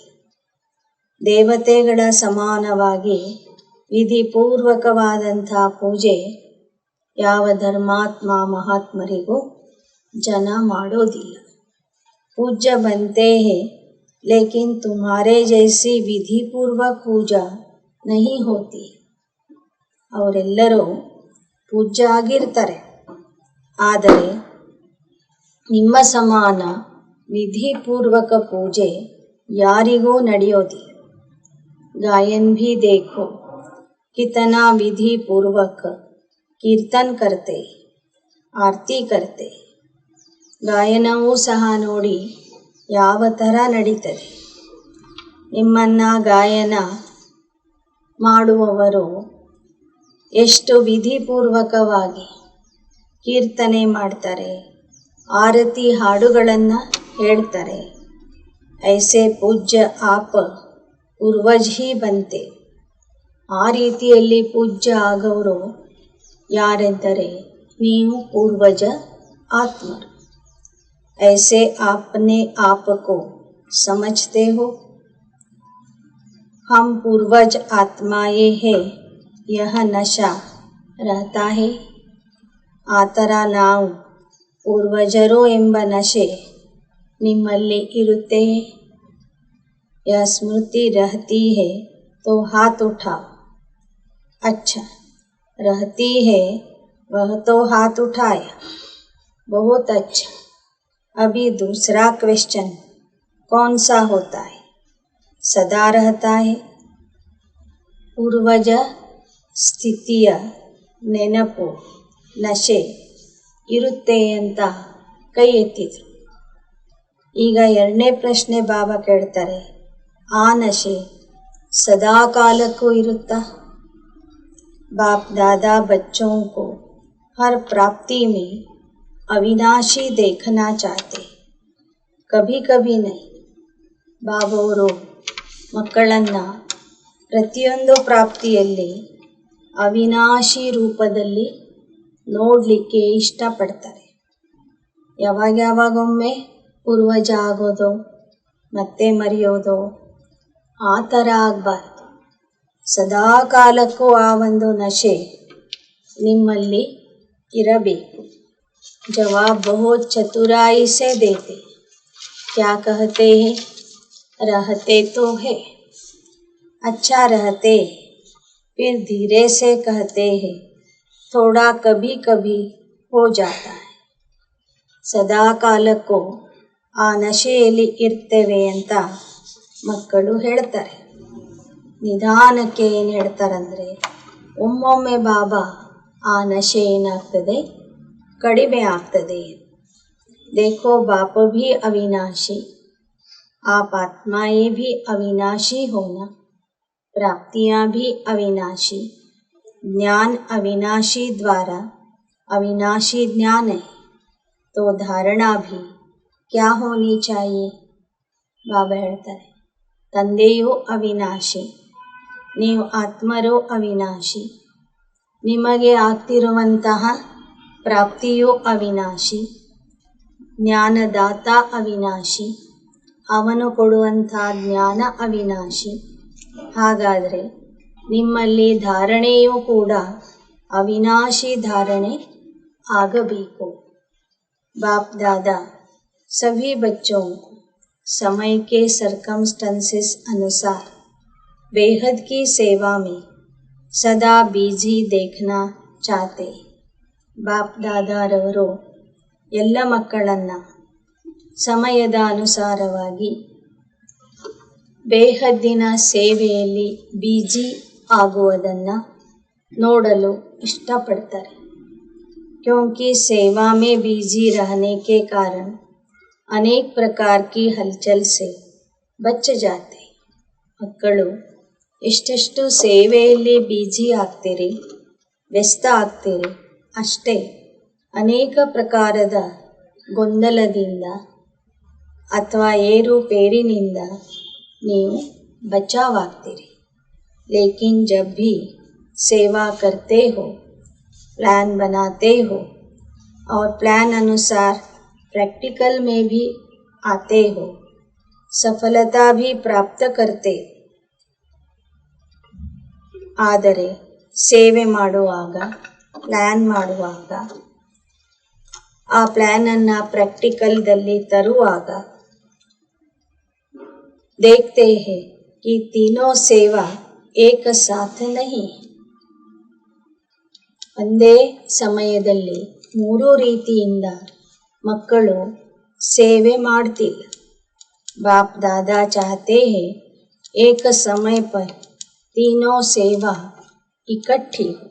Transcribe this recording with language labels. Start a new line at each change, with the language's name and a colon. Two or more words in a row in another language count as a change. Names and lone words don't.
Kannada: ದೇವತೆಗಳ ಸಮಾನವಾಗಿ ವಿಧಿಪೂರ್ವಕವಾದಂಥ ಪೂಜೆ ಯಾವ ಧರ್ಮಾತ್ಮ ಮಹಾತ್ಮರಿಗೂ ಜನ ಮಾಡೋದಿಲ್ಲ.
Hindi: पूज्य बनते हैं लेकिन तुम्हारे जैसी विधि पूर्वक पूजा नहीं होती.
Kannada: ಅವರೆಲ್ಲರೂ ಪೂಜ್ಯ ಆಗಿರ್ತಾರೆ, ಆದರೆ ನಿಮ್ಮ ಸಮಾನ ವಿಧಿಪೂರ್ವಕ ಪೂಜೆ ಯಾರಿಗೂ ನಡೆಯೋದಿಲ್ಲ.
Hindi: गायन भी देखो कितना विधि पूर्वक कीर्तन करते, आरती करते.
Kannada: ಗಾಯನವೂ ಸಹ ನೋಡಿ ಯಾವ ಥರ ನಡೀತದೆ. ನಿಮ್ಮನ್ನು ಗಾಯನ ಮಾಡುವವರು ಎಷ್ಟು ವಿಧಿಪೂರ್ವಕವಾಗಿ ಕೀರ್ತನೆ ಮಾಡ್ತಾರೆ, ಆರತಿ ಹಾಡುಗಳನ್ನು ಹೇಳ್ತಾರೆ.
Hindi: ऐसे पूज्य आप पूर्वज ही बनते.
Kannada: ಆ ರೀತಿಯಲ್ಲಿ ಪೂಜ್ಯ ಆಗೋರು ಯಾರೆಂದರೆ ನೀವು ಪೂರ್ವಜ ಆತ್ಮರು.
Hindi: ऐसे आपने आप को समझते हो. हम पूर्वज आत्माएं हैं, यह नशा रहता है.
Kannada: ಆ ಥರ ನಾವು ಪೂರ್ವಜರು ಎಂಬ ನಶೆ ನಿಮ್ಮಲ್ಲಿ ಇರುತ್ತೆಯೇ?
Hindi: यह स्मृति रहती है तो हाथ उठाओ. अच्छा, रहती है वह तो हाथ उठाया, बहुत अच्छा. अभी दूसरा क्वेश्चन कौन सा होता है? सदा रहता है.
Kannada: पूर्वज ಸ್ಥಿತಿಯ ನೆನಪು ನಶೆ ಇರುತ್ತೆ ಅಂತ ಕೈ ಎತ್ತಿದ್ರು. ಈಗ ಎರಡನೇ ಪ್ರಶ್ನೆ ಬಾಬಾ ಕೇಳ್ತಾರೆ, ಆ ನಶೆ ಸದಾ ಕಾಲಕ್ಕೂ ಇರುತ್ತಾ?
Hindi: बाप दादा बच्चों को हर प्राप्ति में अविनाशी देखना चाहते, कभी कभी नहीं.
Kannada: ಬಾಬವರು ಮಕ್ಕಳನ್ನು ಪ್ರತಿಯೊಂದು ಪ್ರಾಪ್ತಿಯಲ್ಲಿ ಅವಿನಾಶಿ ರೂಪದಲ್ಲಿ ನೋಡಲಿಕ್ಕೆ ಇಷ್ಟಪಡ್ತಾರೆ. ಯಾವಾಗೊಮ್ಮೆ ಪೂರ್ವಜ ಆಗೋದು ಮತ್ತೆ ಮರೆಯೋದು ಆ ಥರ ಆಗಬಾರ್ದು. ಸದಾ ಕಾಲಕ್ಕೂ ಆ ಒಂದು ನಶೆ ನಿಮ್ಮಲ್ಲಿ ಇರಬೇಕು.
Hindi: जवाब बहुत चतुराई से देते. क्या कहते हैं? रहते तो है, अच्छा रहते, फिर धीरे से कहते हैं थोड़ा कभी कभी हो जाता है.
Kannada: ಸದಾ ಕಾಲಕ್ಕೂ ಆ ನಶೆಯಲ್ಲಿ ಇರ್ತೇವೆ ಅಂತ ಮಕ್ಕಳು ಹೇಳ್ತಾರೆ. ನಿಧಾನಕ್ಕೆ ಏನು ಹೇಳ್ತಾರಂದರೆ, ಒಮ್ಮೊಮ್ಮೆ ಬಾಬಾ ಆ ನಶೆ ಏನಾಗ್ತದೆ ಕಡಿಮೆ ಆಗ್ತದೆ.
Hindi: देखो बाप भी अविनाशी, आप आत्माएं भी अविनाशी होना, प्राप्तियां भी अविनाशी, ज्ञान अविनाशी द्वारा अविनाशी ज्ञान है, तो धारणा भी क्या होनी चाहिए?
Kannada: ಬಾಬಾ ಹೇಳ್ತಾರೆ, ತಂದೆಯೂ ಅವಿನಾಶಿ, ನೀವು ಆತ್ಮರೂ ಅವಿನಾಶಿ, ನಿಮಗೆ ಆಗ್ತಿರುವಂತಹ ಪ್ರಾಪ್ತಿಯೂ ಅವಿನಾಶಿ, ಜ್ಞಾನದಾತ ಅವಿನಾಶಿ, ಅವನು ಕೊಡುವಂಥ ಜ್ಞಾನ ಅವಿನಾಶಿ. ಹಾಗಾದರೆ ನಿಮ್ಮಲ್ಲಿ ಧಾರಣೆಯೂ ಕೂಡ ಅವಿನಾಶಿ ಧಾರಣೆ ಆಗಬೇಕು.
Hindi: बाप दादा सभी बच्चों को समय के सर्कमस्टेंसेस अनुसार बेहद की सेवा में सदा बिजी देखना चाहते.
Kannada: ಬಾಪ್ ದಾದಾರವರು ಎಲ್ಲ ಮಕ್ಕಳನ್ನು ಸಮಯದ ಅನುಸಾರವಾಗಿ ಬೇಹದ್ದಿನ ಸೇವೆಯಲ್ಲಿ ಬಿಜಿ ಆಗುವುದನ್ನು ನೋಡಲು ಇಷ್ಟಪಡ್ತಾರೆ.
Hindi: क्योंकि सेवा में बिजी रहने के कारण अनेक प्रकार की हलचल से बच जाते.
Kannada: ಮಕ್ಕಳು ಎಷ್ಟೆಷ್ಟು ಸೇವೆಯಲ್ಲಿ ಬಿಜಿ ಆಗ್ತೀರಿ, ವ್ಯಸ್ತ ಆಗ್ತೀರಿ, ಅಷ್ಟೇ ಅನೇಕ ಪ್ರಕಾರದ ಗೊಂದಲದಿಂದ ಅಥವಾ ಏರುಪೇರಿನಿಂದ ನೀವು ಬಚಾವಾಗ್ತೀರಿ.
Hindi: लेकिन जब भी सेवा करते हो, प्लान बनाते हो और प्लान अनुसार प्रैक्टिकल में भी आते हो, सफलता भी प्राप्त करते.
Kannada: ಆದರೆ ಸೇವೆ ಮಾಡುವಾಗ, ಪ್ಲ್ಯಾನ್ ಮಾಡುವಾಗ, ಆ ಪ್ಲ್ಯಾನನ್ನು ಪ್ರಾಕ್ಟಿಕಲ್ದಲ್ಲಿ ತರುವಾಗ
Hindi: देखते हैं कि तीनों सेवा एक साथ नहीं.
Kannada: ಒಂದೇ ಸಮಯದಲ್ಲಿ ಮೂರು ರೀತಿಯಿಂದ ಮಕ್ಕಳು ಸೇವೆ ಮಾಡ್ತಿಲ್ಲ.
Hindi: बाप दादा चाहते हैं एक समय पर तीनों सेवा इकट्ठी हो.